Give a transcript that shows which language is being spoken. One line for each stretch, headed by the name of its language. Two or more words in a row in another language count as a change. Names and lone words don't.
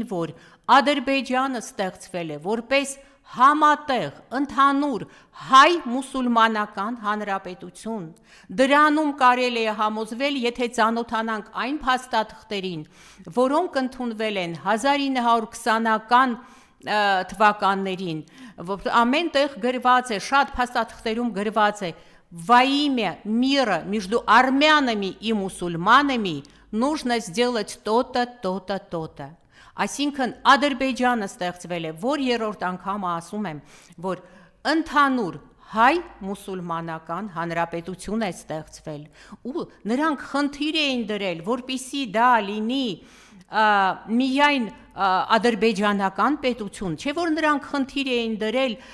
Armenian: որ Ադրբեջանը ստեղծվել է որպես համատեղ, ընդհանուր հայ-մուսուլմանական հանրապետություն։ Դրանում կարելի է համոզվել, եթե ծանոթանանք այն փաստաթղթերին, որոնք ընդունվել են 1920-ական թվականներին, ամենտեղ գրված է, շատ փաստաթղթերում գրված է
Russian: «Во имя мира между армянами и мусульманами нужно сделать то-то, то-то, то-то»։
Armenian: Այսինքն Ադրբեջանը ստեղծվել է, որ երրորդ անգամ ասում եմ, որ ընդհանուր հայ-մուսուլմանական հանրապետություն է ստեղծվել, ու նրանք խնդիր էին դրել, որպեսզի դա լինի միայն ադրբեջանական պետություն, չէ որ նրանք խնդիր էին դրել